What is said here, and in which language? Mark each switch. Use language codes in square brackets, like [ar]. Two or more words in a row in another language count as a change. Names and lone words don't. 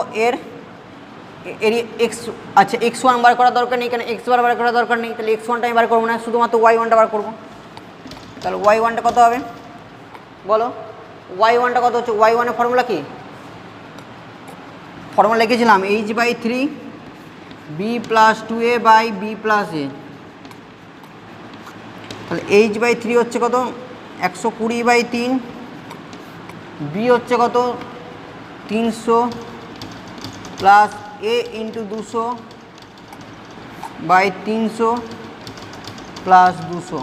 [bn] এর এরিয়া এক্স, আচ্ছা x1 বার করার দরকার নেই, কেন x বার করার দরকার নেই, তাহলে x1টা আমি বার করবো না, শুধুমাত্র y1টা বার করবো। তাহলে y1টা কত হবে বলো? y1টা কত হচ্ছে? y1 এর ফর্মুলা কি? ফর্মুলা লিখেছিলাম h/3 b + 2a / b + a। তাহলে h/3 হচ্ছে কত? 120/3, b হচ্ছে কত? [en] 300 plus a into 200/300 plus 200.